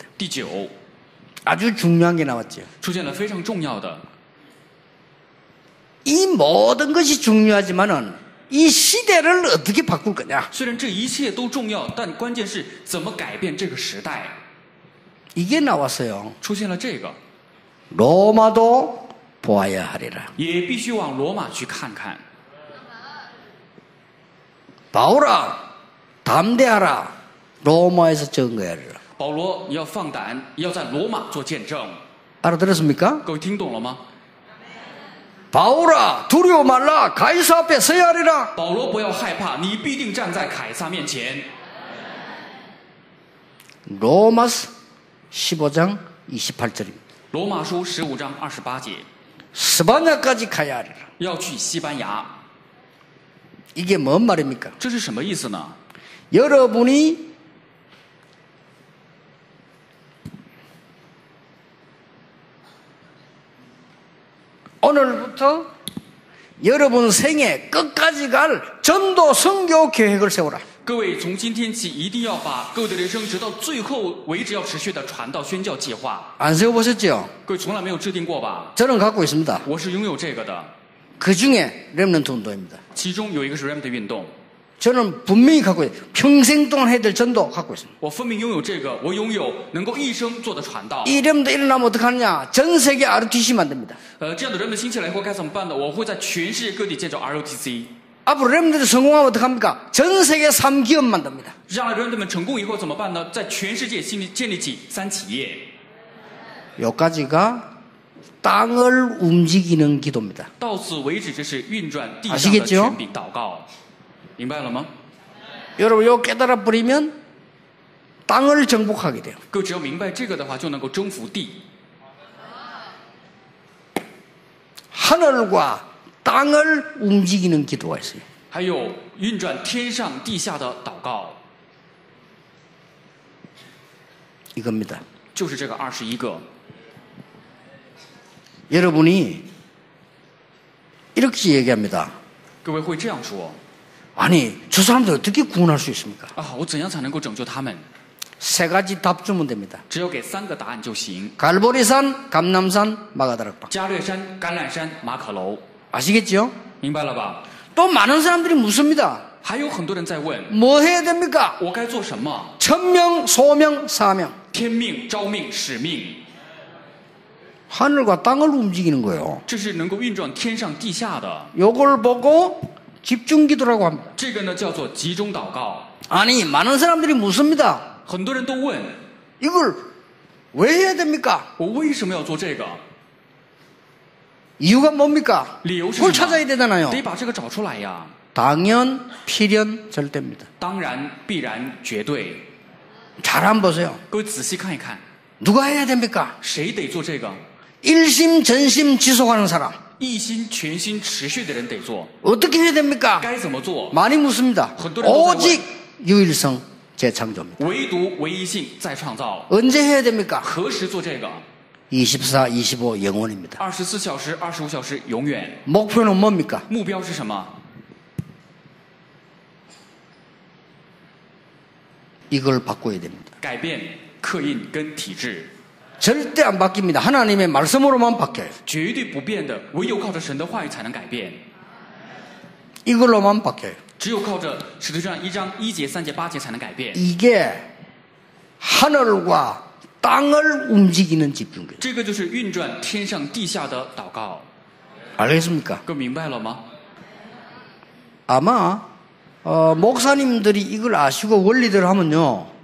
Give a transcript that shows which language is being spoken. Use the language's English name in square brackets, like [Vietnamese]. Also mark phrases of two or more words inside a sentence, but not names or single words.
[Chinese] 第9， [Korean] 아주 중요한 게 나왔죠. [Chinese] 出现了非常重要的， [Korean] 이 모든 것이 중요하지만은 이 시대를 어떻게 바꿀 거냐. [Chinese] 虽然这一切都重要，但关键是怎么改变这个时代。 [Korean] 이게 나왔어요. [Chinese] 出现了这个， [Korean] 로마도 보아야 하리라. [Chinese] 也必须往罗马去看看。 [Korean] 바울아 담대하라. 로마에서 증거하리라. [Chinese] 保罗，你要放胆，要在罗马做见证。 [Korean] 알아들었습니까? [Chinese] 各位听懂了吗？ [Korean] 바울아 두려워 말라. 가이사 앞에 서야 하리라. [Chinese] 保罗，不要害怕，你必定站在凯撒面前。 [Korean] 로마서 15장 28절입니다. [Chinese] 罗马书15章28节， [Korean] 스바냐까지 가야 하리라. [Chinese] 要去西班牙， [Korean] 이게 뭔 말입니까? [Chinese] 这是什么意思呢？ [Korean] 여러분이 오늘부터 여러분 생애 끝까지 갈 전도 선교 계획을 세워라. [Chinese] 各位从今天起一定要把各位的人生直到最后为止要持续的传道宣教计划。 [Korean] 안 세워보셨죠? [Chinese] 各位从来没有制定过吧？ [Korean] 저는 갖고 있습니다. [Chinese] 我是拥有这个的。 [Korean] 그 중에 렘넌트 운동입니다. [Chinese] 其中有一个是 remnant 运动， [Korean] 저는 분명히 갖고 있어요. 평생 동안 해야 될 전도 갖고 있습니다. [Chinese] 我分明拥有这个，我拥有能够一生做的传道。 [Korean] 이 렘넌트 일어나면 어떡하느냐? 전 세계 ROTC 만듭니다. [Chinese] 这样的人们兴起来以后该怎么办呢？我会在全世界各地建造 ROTC， [Korean] 앞으로 렘넌트 성공하면 어떡합니까? 전 세계 3기업 만듭니다. [Chinese] 让人们成功以后怎么办呢？在全世界建立起3企业。 [Korean] 여기까지가 땅을 움직이는 기도입니다. [Chinese] 到此为止，这是运转地上的 [Korean] 아시겠죠? [Chinese] 权柄祷告，明白了吗？ [Korean] 여러분 이거 깨달아 버리면 땅을 정복하게 돼요. [Chinese] 各位只要明白这个的话，就能够征服地。 [Korean] 하늘과 땅을 움직이는 기도가 있어요. [Chinese] 还有运转天上地下的祷告， [Korean] 이겁니다. [Chinese] 就是这个21个。 [Korean] 여러분이 이렇게 얘기합니다. [Chinese] 各位会这样说 [Korean] 아니 저 사람들 어떻게 구원할 수 있습니까? [Chinese] 啊？我怎样才能够拯救他们？ [Korean] 세 가지 답 주면 됩니다. [Chinese] 只有给3个答案就行。 [Korean] 갈보리산, 감남산, 마가다락방. [Chinese] 加略山、橄榄山、马可楼， [Korean] 아시겠죠? [Chinese] 明白了吧？ [Korean] 또 많은 사람들이 묻습니다. [Chinese] 还有很多人在问， [Korean] 뭐 해야 됩니까? [Chinese] 我该做什么？ [Korean] 천명, 소명, 사명. [Chinese] 天命、召命、使命， [Korean] 하늘과 땅을 움직이는 거예요. [Chinese] 这是能够运转天上地下的。 [Korean] 요걸 보고 집중기도라고 합니다. [Chinese] 这个呢叫做集中祷告。 [Korean] 아니 많은 사람들이 묻습니다. [Chinese] 很多人都问， [Korean] 이걸 왜 해야 됩니까? [Chinese] 我为什么要做这个？ [Korean] 이유가 뭡니까? [Chinese] 理由是 [Korean] 그걸 [Chinese] 什 [Korean] 찾아야 [Chinese] 么？ [Korean] 되잖아요. [Chinese] 得把这个找出来呀。 [Korean] 당연, 필연, 절대입니다. [Chinese] 当然、必然、绝对。 [Korean] 잘 한번 보세요. [Chinese] 各位仔细看一看， [Korean] 누가 해야 됩니까? [Chinese] 谁得做这个？ [Korean] 일심, 전심, 지속하는 사람. [Chinese] 一心全心持续的人得做。 [Korean] 어떻게 해야 됩니까? [Chinese] 该怎么做？ [Korean] 많이 묻습니다. 오직 유일성 재창조입니다. [Chinese] 唯独唯一性再创造。 [Korean] 언제 해야 됩니까? [Chinese] 何时做这个？ [Korean] 24, 25 영원입니다. [Chinese] 24小时、25小时，永远。 [Korean] 목표는 뭡니까? [Chinese] 目标是什么？ [Korean] 이걸 바꿔야 됩니다. [Chinese] 改变刻印跟体制， [Korean] 절대 안 바뀝니다. 하나님의 말씀으로만 바뀌어요. [Chinese] 绝对不变的，唯有靠着神的话语才能改变。 [Korean] 이걸로만 바뀌어요. [Chinese] 只有靠着使徒传1章1节、3节、8节才能改变。 [Korean] 이게 하늘과 땅을 움직이는 집중기도. [Chinese] 这个就是运转天上地下的祷告， [Korean] 알겠습니까? [Chinese] 各位明白了吗？ [Korean] 아마 목사님들이 이걸 아시고 원리대로 하면요.